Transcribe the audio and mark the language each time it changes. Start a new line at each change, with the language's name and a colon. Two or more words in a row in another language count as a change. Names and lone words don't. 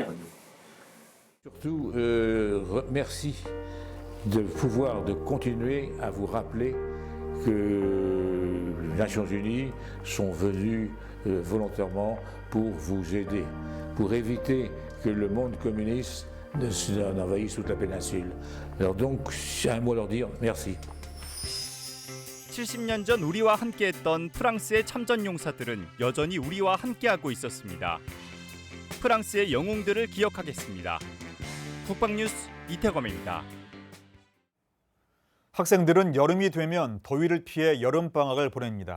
French: Surtout, merci de pouvoir de continuer à vous rappeler que les Nations Unies sont venues volontairement pour vous aider, pour éviter que le monde communiste n'envahisse toute la péninsule. Alors donc, j'ai un mot à leur dire, merci.
Korean: 70년 전 우리와 함께했던 프랑스의 참전 용사들은 여전히 우리와 함께하고 있었습니다. 프랑스의 영웅들을 기억하겠습니다. 국방뉴스 이태검입니다. 학생들은 여름이 되면 더위를 피해 여름방학을 보냅니다.